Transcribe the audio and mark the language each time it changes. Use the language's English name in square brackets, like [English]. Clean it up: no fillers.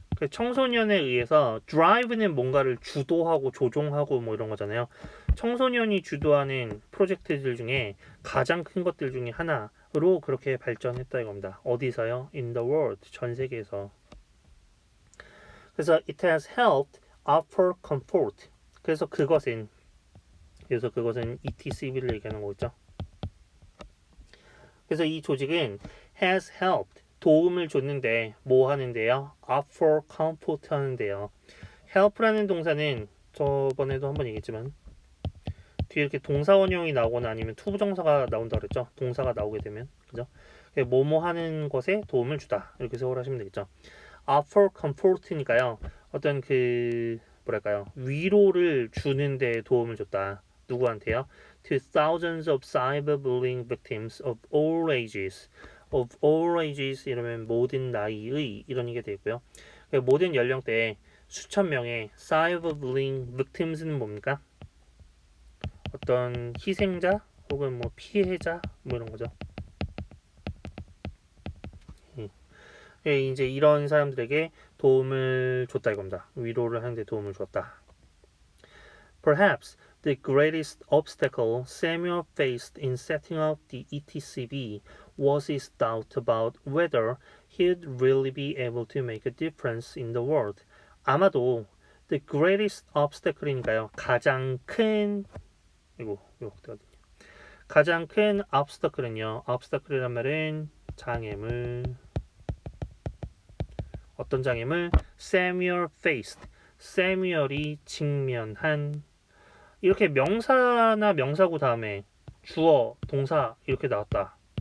[Korean] 청소년에 의해서 드라이브는 뭔가를 주도하고 조종하고 뭐 이런 거잖아요. 청소년이 주도하는 프로젝트들 중에 가장 큰 것들 중에 하나로 그렇게 발전했다 이겁니다. 어디서요? [English] In the world. [Korean] 전 세계에서. 그래서 [English] it has helped offer comfort. [Korean] 그래서 그것은 ETCB를 얘기하는 거겠죠. 그래서 이 조직은 [English] has helped [Korean] 도움을 줬는데 뭐 하는데요? [English] offer comfort [Korean] 하는데요. help라는 동사는 저번에도 한번 얘기했지만 뒤에 이렇게 동사 원형이 나오거나 아니면 투부정사가 나온다 그랬죠. 동사가 나오게 되면 그죠? 뭐뭐 하는 것에 도움을 주다 이렇게 해석을 하시면 되겠죠. offer comfort니까요. 어떤 그 뭐랄까요? 위로를 주는데 도움을 줬다. 누구한테요? [English] To thousands of cyberbullying victims of all ages. of all ages [Korean] 이러면 모든 나이의 이런 얘기가 되겠고요. 모든 연령대에 수천 명의 [English] cyberbullying victims [Korean] 는 뭡니까? 어떤 희생자 혹은 뭐 피해자 뭐 이런 거죠. 예, 이제 이런 사람들에게 도움을 줬다 이겁니다. 위로를 하는데 도움을 줬다. [English] Perhaps the greatest obstacle Samuel faced in setting up the ETCB was his doubt about whether he'd really be able to make a difference in the world. [Korean] 아마도 [English] the greatest obstacle [Korean] 이니까요. 가장 큰 이거 가장 큰 obstacle은요. obstacle이란 말은 장애물 어떤 장애물? [English] Samuel faced. [Korean] Samuel이 직면한 이렇게 명사나 명사구 다음에 주어, 동사 이렇게 나왔다.